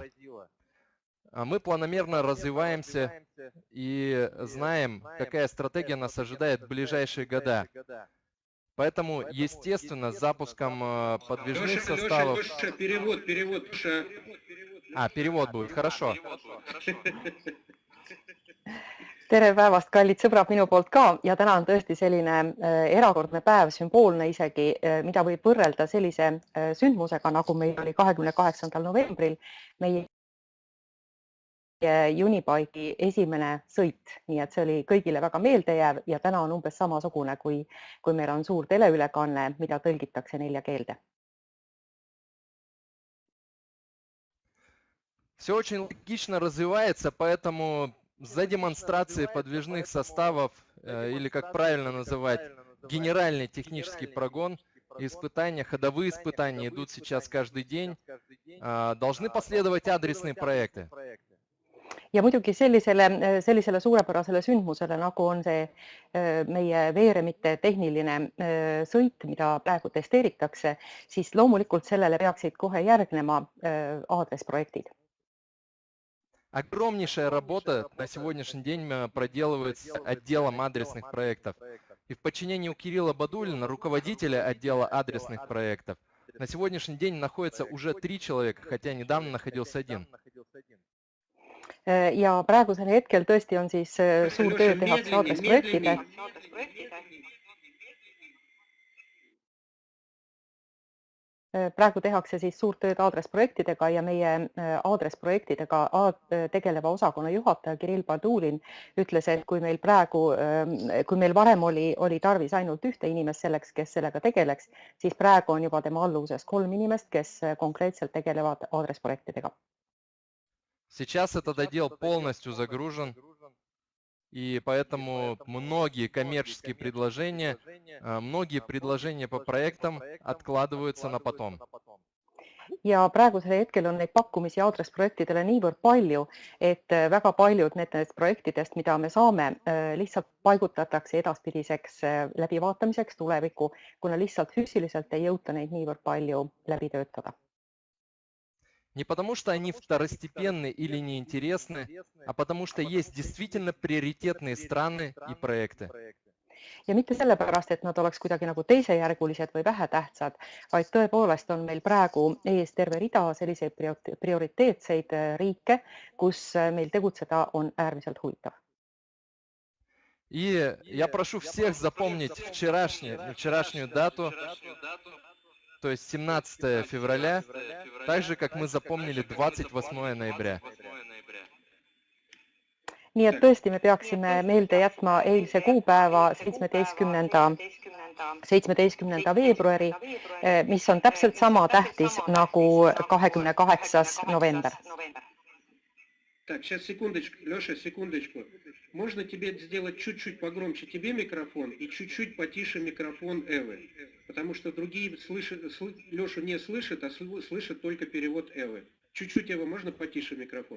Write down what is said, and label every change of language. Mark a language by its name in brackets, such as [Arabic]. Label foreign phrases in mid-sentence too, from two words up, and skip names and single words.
[Russian] Мы планомерно развиваемся и знаем, какая стратегия нас ожидает в ближайшие года. Поэтому, естественно, с запуском подвижных составов... Леша, перевод. Перевод будет, хорошо. [Estonian] Tere päevast, kallid sõbrad minu poolt ka ja täna on tõesti selline erakordne päev, sümboolne isegi, mida võib võrrelda sellise sündmusega, nagu meil oli 28. novembril meie Unibike'i esimene sõit, nii et see oli kõigile väga meeldejääv ja täna on umbes samasugune, kui meil on suur teleülekanne, mida tõlgitakse 4 keelde. [Russian] Все очень логично развивается, поэтому за демонстрацией подвижных составов, или как правильно называть, генеральный технический прогон, испытания, ходовые испытания идут сейчас каждый день, должны последовать адресные проекты. [Estonian] Ja muidugi sellisele suurepärasele sündmusele, nagu on see meie veeremite tehniline sõit, mida praegu testeeritakse, siis loomulikult sellele peaksid kohe järgnema aadresprojektid. [Russian] Огромнейшая работа на сегодняшний день проделывается отделом адресных проектов. И в подчинении у Кирилла Бадулина, руководителя отдела адресных проектов, на сегодняшний день находится уже 3 человека, хотя недавно находился 1. [Estonian] Ja praegusel hetkel tõesti on siis suur töö tehakse aadresprojektide. Praegu tehakse siis suurt tööd aadresprojektidega ja meie aadresprojektidega tegeleva osakonna juhataja Kirill Badulin ütles, et kui meil varem oli tarvis ainult 1 inimest selleks, kes sellega tegeleks, siis praegu on juba tema alluvuses 3 inimest, kes konkreetselt tegelevad aadresprojektidega. [Russian] Сейчас этот отдел полностью загружен, и поэтому многие коммерческие предложения, многие предложения по проектам откладываются на потом. [Estonian] ja praegusel hetkel on neid pakkumisi aadressprojektidele niivõrd palju, et väga paljud nendest projektidest, mida me saame, lihtsalt paigutatakse edaspidiseks läbivaatamiseks tulevikku, kuna lihtsalt füüsiliselt ei jõuta neid niivõrd palju läbi töötada. [Russian] Не потому, что они второстепенны или неинтересны, а потому, что есть действительно приоритетные страны и проекты. [Estonian] Ja mitte sellepärast, et nad oleks kuidagi nagu teisejärgulised või vähetähtsad, vaid tõepoolest on meil praegu ees terve rida selliseid prioriteetseid riike, kus meil tegutseda on äärmiselt huvitav. [Russian] И я прошу всех запомнить вчерашнюю дату, то есть 17 февраля, так же, как мы запомнили 28 ноября. [Estonian] Nii et tõesti me peaksime meelde jätma eilse kuupäeva 17. veebruari, mis on täpselt sama tähtis nagu 28. november. [Russian] Так, сейчас секундочку, Леша, секундочку. Можно тебе сделать чуть-чуть погромче тебе микрофон и чуть-чуть потише микрофон Эвы? Потому что другие Лешу не слышат, а слышат только перевод Эвы. Чуть-чуть, Эва, можно потише микрофон?